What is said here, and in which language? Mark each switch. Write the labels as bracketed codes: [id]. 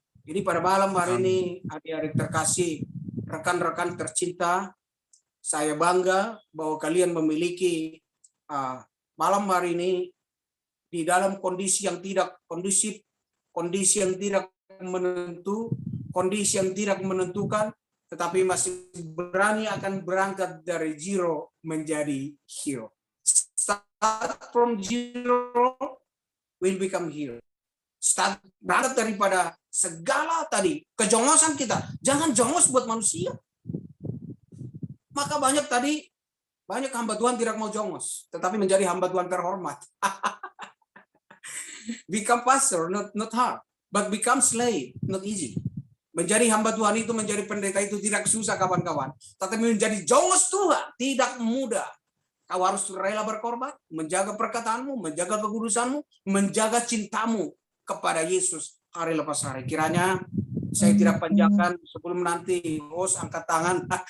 [id] Jadi pada malam hari ini, adik-adik terkasih, rekan-rekan tercinta, saya bangga bahwa kalian memiliki malam hari ini di dalam kondisi yang tidak kondusif, kondisi yang tidak menentu, kondisi yang tidak menentukan, tetapi masih berani akan berangkat dari zero menjadi hero. [en] Start from zero, will become hero. [id] Start berangkat daripada segala tadi kejongosan kita. Jangan jongos buat manusia. Maka banyak hamba Tuhan tidak mau jongos, tetapi menjadi hamba Tuhan terhormat. [en] Become pastor, not hard, but become slave, not easy. [id] Menjadi hamba Tuhan itu, menjadi pendeta itu tidak susah kawan-kawan, tetapi menjadi jongos Tuhan tidak mudah. Kau harus rela berkorban, menjaga perkataanmu, menjaga kekudusanmu, menjaga cintamu kepada Yesus hari lepas hari. Kiranya saya tidak panjangkan sebelum nanti host angkat tangan.